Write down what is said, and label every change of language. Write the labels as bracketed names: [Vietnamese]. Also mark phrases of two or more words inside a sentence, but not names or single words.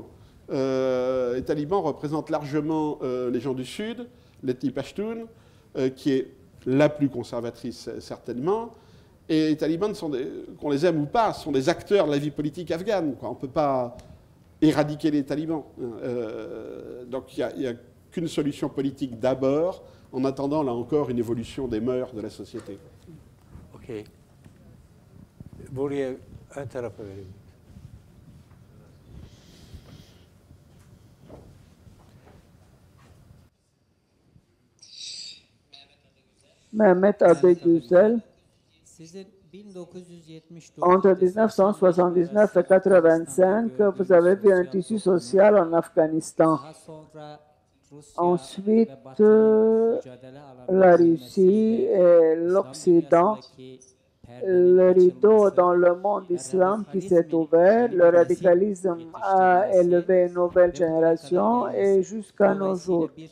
[French] Les talibans représentent largement les gens du Sud, l'ethnie Pashtun, qui est la plus conservatrice certainement, Et les talibans, qu'on les aime ou pas, sont des acteurs de la vie politique afghane, quoi. On ne peut pas éradiquer les talibans. Donc il n'y a qu'une solution politique d'abord, en attendant, là encore, une évolution des mœurs de la société. OK. [Turkish] Buraya ön tarafa vereyim. Mehmet Adegüzel, [French] entre 1979 et 1985, vous avez vu un tissu social en Afghanistan. Ensuite, la Russie et l'Occident, le rideau dans le monde islam qui s'est ouvert, le radicalisme a élevé une nouvelle génération et jusqu'à nos jours.